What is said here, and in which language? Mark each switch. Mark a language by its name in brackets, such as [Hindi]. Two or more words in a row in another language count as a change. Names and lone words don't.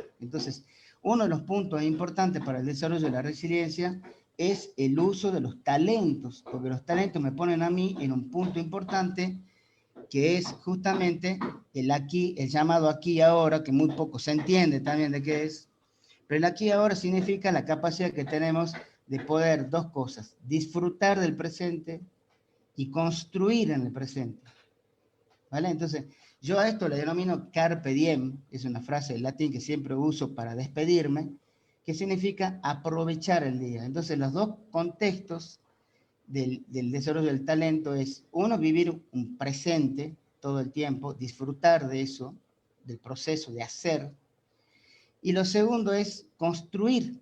[Spanish] Entonces, uno de los puntos importantes para el desarrollo de la resiliencia es el uso de los talentos, porque los talentos me ponen a mí en un punto importante, que es justamente el llamado aquí y ahora, que muy poco se entiende también de qué es, pero el aquí y ahora significa la capacidad que tenemos de poder dos cosas: disfrutar del presente y construir en el presente. ¿Vale? Entonces, yo a esto le denomino [Latin] carpe diem, [Spanish] es una frase en latín que siempre uso para despedirme, que significa aprovechar el día. Entonces, los dos contextos del desarrollo del talento es, uno, vivir un presente todo el tiempo, disfrutar de eso, del proceso de hacer, y lo segundo es construir.